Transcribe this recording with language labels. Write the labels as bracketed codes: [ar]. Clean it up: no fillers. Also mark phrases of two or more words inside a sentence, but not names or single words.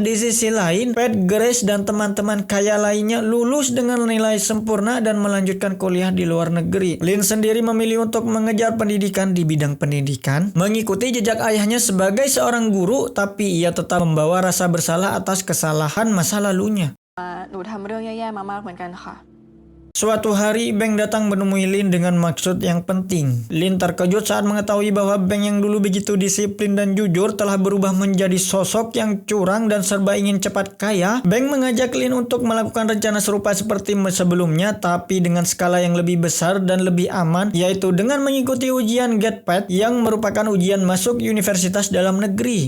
[id] Di sisi lain, Pat, Grace, dan teman-teman kaya lainnya lulus dengan nilai sempurna dan melanjutkan kuliah di luar negeri. Lin sendiri memilih untuk mengejar pendidikan di bidang pendidikan, mengikuti jejak ayahnya sebagai seorang guru, tapi ia tetap membawa rasa bersalah atas kesalahan masa lalunya. [th] หนูทำเรื่องแย่ๆมามากเหมือนกันค่ะ [id] Suatu hari, Beng datang menemui Lin dengan maksud yang penting. Lin terkejut saat mengetahui bahwa Beng yang dulu begitu disiplin dan jujur telah berubah menjadi sosok yang curang dan serba ingin cepat kaya. Beng mengajak Lin untuk melakukan rencana serupa seperti sebelumnya, tapi dengan skala yang lebih besar dan lebih aman, yaitu dengan mengikuti ujian GATE yang merupakan ujian masuk universitas dalam negeri.